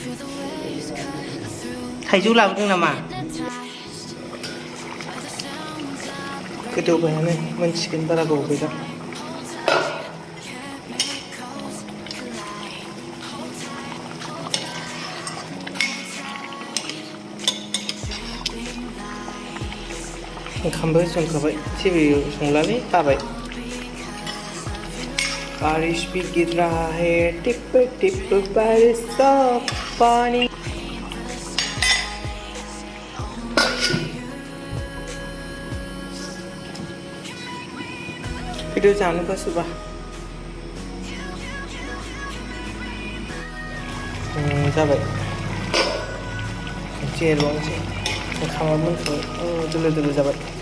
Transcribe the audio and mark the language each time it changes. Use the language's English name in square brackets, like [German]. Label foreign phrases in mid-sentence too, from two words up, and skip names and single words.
[Bodo] थाइजौ लाबोदों नामा गोदौबायानो मोनसिगोन बारा गोबाव गैला ओंखामबो संखाबाय जेबो संलालै बाबाय [Hindi] बारिश भी गिर रहा है टिप टिप बारिश का पानी [Bodo] भिडियो जानो गोसोबा जाबाय खनसे एरबावनोसै ओंखामा मोनखाबाय दोलो दोलो जाबाय